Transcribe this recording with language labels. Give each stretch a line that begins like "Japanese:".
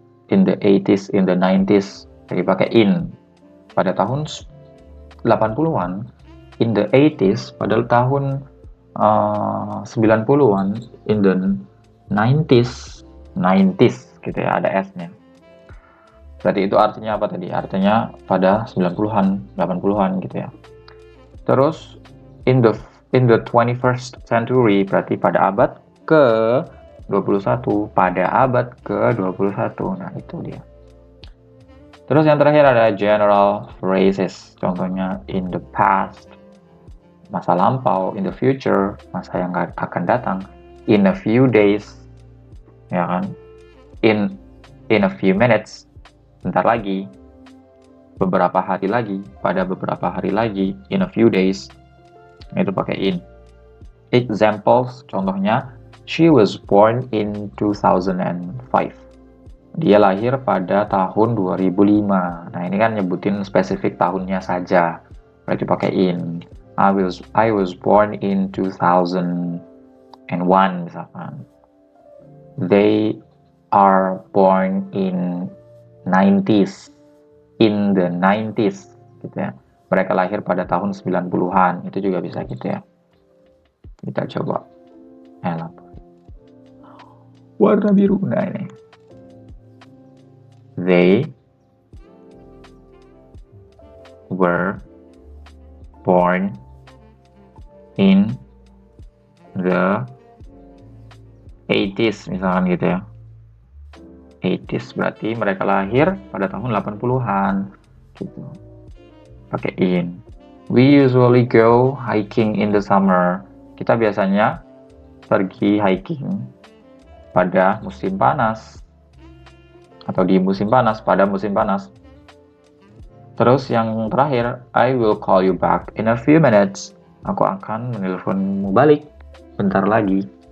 English: In the 80s, in the 90s,
Indonesian: jadi pakai
English: in.
Indonesian: Pada tahun 80-an,
English: in the 80s,
Indonesian: pada tahun 90-an,
English: in the 90s,
Indonesian: 90s gitu ya, ada S-nya. Berarti itu artinya apa tadi? Artinya pada 90-an, 80-an gitu ya. Terus
English: in the 21st century
Indonesian: berarti pada abad ke 21, pada abad ke 21. Nah, itu dia. Terus yang terakhir ada general phrases. Contohnya
English: in the past,
Indonesian: masa lampau,
English: in the future,
Indonesian: masa yang akan datang,
English: in a few days,
Indonesian: ya kan?
English: In a few minutes,
Indonesian: bentar lagi, beberapa hari lagi, pada beberapa hari lagi,
English: in a few days,
Indonesian: itu pakai in.
English: Examples, contohnya, she was born in 2005.
Indonesian: Dia lahir pada tahun 2005. Nah, ini kan nyebutin spesifik tahunnya saja. Berarti pakai in.
English: I was born in 2001
Indonesian: misalkan.
English: They are born in 90s. In the 90s
Indonesian: gitu ya. Mereka lahir pada tahun 90-an. Itu juga bisa gitu ya. Kita coba warna biru. Nah, ini.
English: They were born in the 80s
Indonesian: misalkan gitu ya. 80s berarti mereka lahir pada tahun 80-an gitu. Pakai in.
English: We usually go hiking in the summer.
Indonesian: Kita biasanya pergi hiking pada musim panas atau di musim panas, pada musim panas. Terus yang terakhir,
English: I will call you back in a few minutes.
Indonesian: Aku akan menelponmu balik bentar lagi.